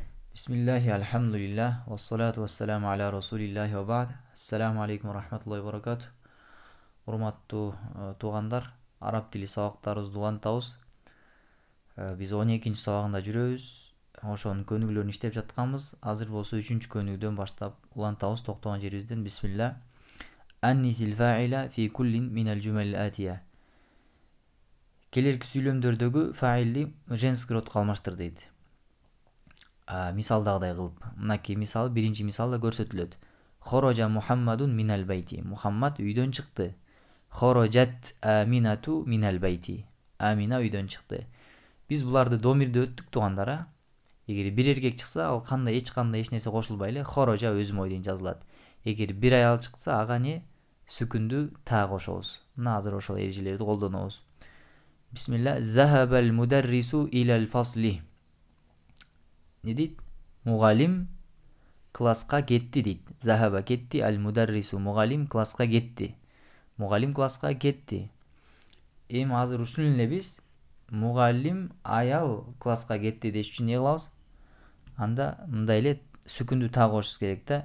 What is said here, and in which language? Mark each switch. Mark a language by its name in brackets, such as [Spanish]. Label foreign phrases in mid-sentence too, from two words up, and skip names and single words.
[Arabic] بسم الله، الحمد لله، والصلاة والسلام على رسول الله وبعد. السلام عليكم ورحمة الله وبركاته. [Kyrgyz] Урматтуу туугандар, араб тили сабактарыбызды улантабыз. Биз 12-нчи сабагында жүрөбүз. Ошонун көнүгүүлөрүн иштеп жатканбыз. Азыр болсо 3-чү көнүгүүдөн баштап улантабыз токтогон жерибизден. Бисмилlah. [Arabic] أنث الفاعل في كل من الجمل الآتية. [Kyrgyz] Келерки сүйлөмдөрдөгү фаилди женский родко алмаштыр дейт. Мисалдагыдай кылып, мынакей мисал, биринчи мисалда көрсөтүлөт. [Arabic] خرج محمد من البيت. [Kyrgyz] Мухаммад үйдөн чыкты. [Arabic] خرجت آمنة من البيت. [Kyrgyz] Амина үйдөн чыкты. Биз буларды домирде өттүк туугандар. Эгер бир эркек чыкса, ал кандай эч нерсе кошулбай эле хорожа өзүм ой деген жазылат. Эгер бир аял чыкса, ага не сүкүндү та кошобуз. Мына азыр ошол эрежелерди колдонобуз. Бисмилlah. [Arabic] ذهب المدرس إلى الفصل. [Kyrgyz] Не дейт? Мугалим класска кетти дейт. Захаба кетти, [Arabic] المدرس [Kyrgyz] мугалим класска кетти. Мугалим класска кетти. Эми азыр ушул эле биз мугалим аял класска кетти деш үчүн не кылабыз? Анда мындай эле сүкүндү та кошубуз керек да.